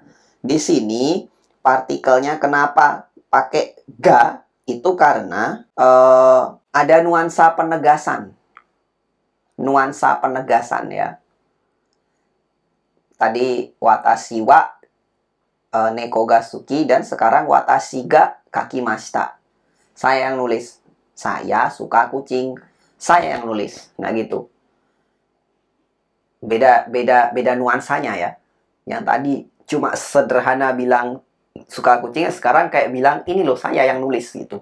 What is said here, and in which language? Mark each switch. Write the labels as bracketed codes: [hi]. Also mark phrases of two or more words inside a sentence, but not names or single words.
[id] Di sini partikelnya kenapa pakai ga? Itu karena ada nuansa penegasan. Nuansa penegasan ya. Tadi [ja] 私は猫が好き, [id] dan sekarang [ja] 私が書きました. [id] Saya yang nulis. Saya suka kucing. Saya yang nulis. Nah gitu. Beda nuansanya ya. Yang tadi cuma sederhana bilang suka kucingnya, sekarang kayak bilang ini loh saya yang nulis gitu.